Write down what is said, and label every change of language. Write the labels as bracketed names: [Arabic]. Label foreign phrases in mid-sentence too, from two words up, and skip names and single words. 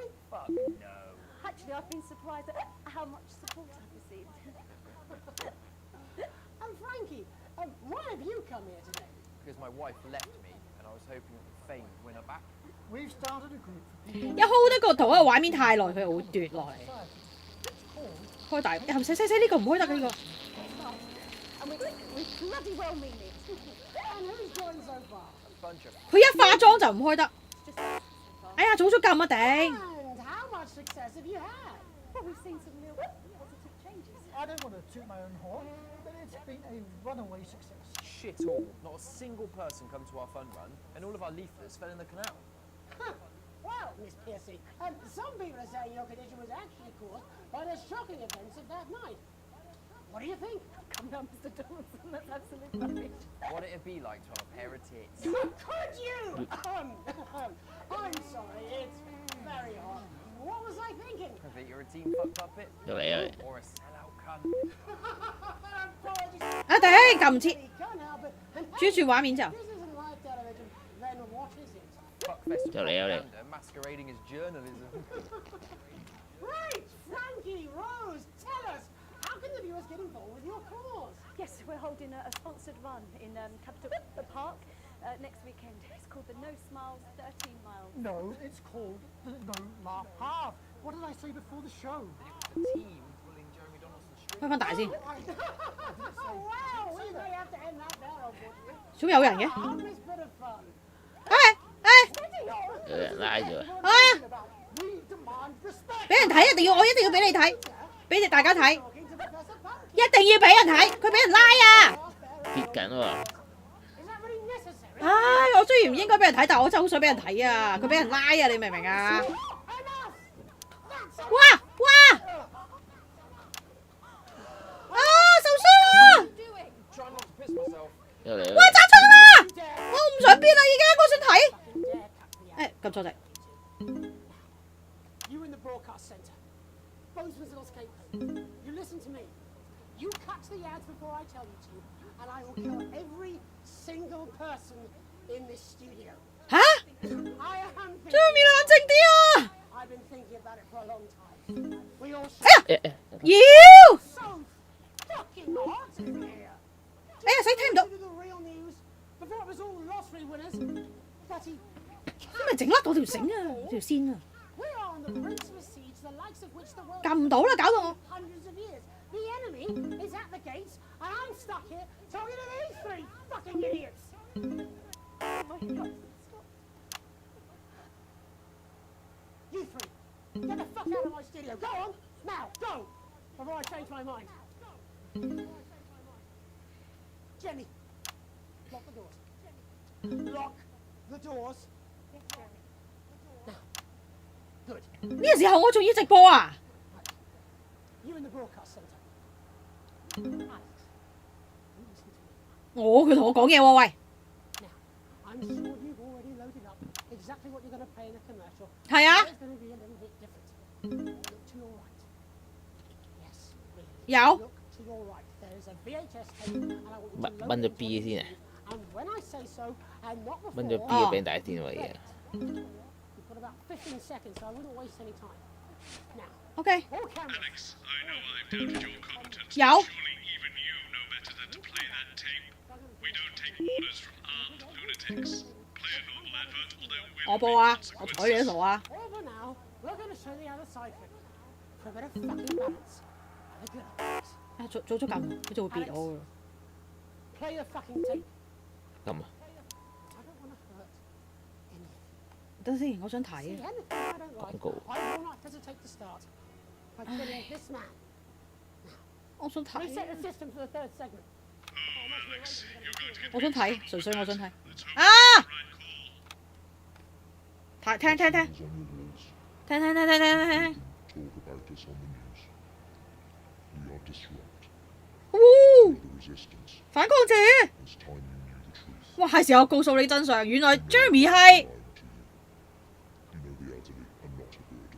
[English] Fuck no. Actually, I've been surprised at how much support I've received. And Frankie, why have you come here today? Because my wife left me, and I was hoping that the fame would win her back. We've started a group for [Cantonese] 一 hold 得個圖喺個畫面太耐，佢會奪落嚟。開大，細呢個唔開得嘅呢個。 [English] And we bloody well mean it. And who's joined so far? A bunch of... [Cantonese] 佢一化妝就唔開得。哎呀，早咗撳啊頂！ [English] And how much success have you had? Well, we've seen some real positive changes. I don't want to toot my own horn, but It's been a runaway success. Shit all. Not a single person come to our fun run, and all of our leaflets fell in the canal. Huh. Well, Miss Piercy, some people are saying your condition was actually caused by the shocking events of that night. What do you think? Come down, Mr. Donaldson, that's absolute rubbish. What'd it be like to have a pair of tits? Could you? I'm sorry, it's very hot. What was I thinking? That you're a team fuck puppet? Or a sellout cunt? [Cantonese] 啊頂，撳唔切，轉轉畫面就。 [English] This isn't live television, then what is it? Fuckfest [Cantonese] 就嚟啊你。 [English] masquerading as journalism. Right, Frankie, Rose, tell us, how can the viewers get involved with your cause? Yes, we're holding a sponsored run in Capital the Park next weekend. It's called the No Smiles 13 Miles. No, it's called the No Laugh Half. What did I say before the show? The team pulling Jeremy Donaldson's string. [Cantonese] 開翻大先。 [English] Oh, wow, we may have to end that there, unfortunately. [Cantonese] 仲有人嘅。 [English] On this bit of fun. [Cantonese] 有人拉住啊！ [English] We [Cantonese] 俾人睇，我一定要俾你睇，俾大家睇，一定要俾人睇，佢俾人拉啊！跌緊喎！唉，我雖然唔應該俾人睇，但我真係好想俾人睇啊！佢俾人拉啊！你明唔明啊？哇！啊！受傷啊！又嚟哇！炸親啦！我唔想變啦，已經，我想睇。誒，撳錯掣。 [English] You in the broadcast centre. Bonesman's little scapegoat. You listen to me. You cut the ads before I tell you to, and I will kill every single person in this studio. 嚇！ I am thinking. [Cantonese] 張面冷靜啲啊！ [English] I've been thinking about it for a long time. We all. [Cantonese] 妖！ [English] So fucking hot in here. [Cantonese] 哎呀，死聽唔到。 [English] The real news before it was all lottery winners. Betty. [Cantonese] 咁咪整甩我條繩啊，條線啊！ [English] We are on the brink of a siege, the likes of which the world [Cantonese] 撳唔到啦，搞到我。 [English] hundreds of years. The enemy is at the gates, and I'm stuck here talking to these three fucking idiots. Oh my God! Stop. You three, get the fuck out of my studio. Go on, now, go, before I change my mind. Jenny, lock the doors. Lock the doors. Good. [Cantonese] 呢個時候我仲要直播啊！ [English] You in the broadcast centre. [Cantonese] 佢同我講嘢喎，喂。 [English] I'm sure you've already loaded up exactly what you're going to pay in a commercial. [Cantonese] 係啊。 [English] It's going to be a little bit different. Look to your right. Yes. [Cantonese] 有。 [English] Look to your right. There is a VHS tape, and I want you to load [Cantonese] 掹咗 [English] it [Cantonese] B 先啊！ [English] And when I say so, and not before. [Cantonese] 掹咗 B 俾人大電位嘅。 [English] You've got about 15 seconds, so I wouldn't waste any time. Now. OK。 All cameras. Alex, I know I've doubted your competence. [Cantonese] 有。 [English] Surely even you know better than to play that tape. We don't take orders from armed lunatics. Play a normal advert, or there will [Cantonese] 我播啊，我睬你都傻啊！ [English] Over now, we're going to show the other side of it. For a bit of fucking balance. Have a good one. [Cantonese] 啊，做咗咁，佢就會別我㗎。 [English] Play the fucking tape. [Cantonese] 咁啊！ [English] I don't want to hurt anyone. [Cantonese] 等先，我想睇 [English] See 啊。 anything I don't like, Go. I will not hesitate to start by killing this man. [Cantonese] 我想睇。 [English] Reset the system for the third segment. [Cantonese] 我想睇，純粹我想睇。啊！聽。聽。 [English] Talk about us on the news. We are disrupt. 哦 The resistance. [Cantonese] 反抗者。 [English] It's time you knew the truth. [Cantonese] 哇，係時候告訴你真相，原來 Jeremy 係。 [English] You know the elderly are not a burden.